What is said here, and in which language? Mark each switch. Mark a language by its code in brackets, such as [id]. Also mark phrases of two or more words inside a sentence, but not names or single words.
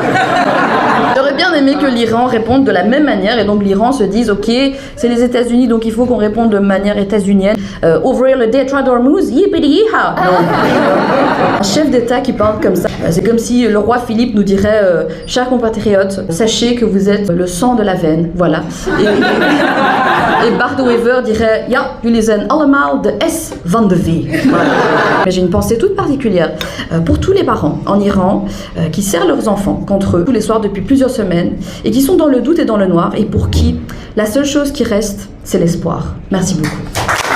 [fr] J'aurais bien aimé que l'Iran réponde de la même manière et donc l'Iran se dise ok c'est les États-Unis donc il faut qu'on réponde de manière états-unienne. Ouvrir le détroit d'Ormuz, yippee-yee-ha. Un chef d'État qui parle comme ça, c'est comme si le roi Philippe nous dirait chers compatriotes, sachez que vous êtes le sang de la veine, voilà. Et Bart de Wever dirait [nl] ja, jullie zijn allemaal de S van de V. [fr] Voilà. Mais j'ai une pensée toute particulière pour tous les parents en Iran qui serrent leurs enfants contre eux tous les soirs depuis plusieurs semaines et qui sont dans le doute et dans le noir et pour qui la seule chose qui reste, c'est l'espoir. Merci beaucoup.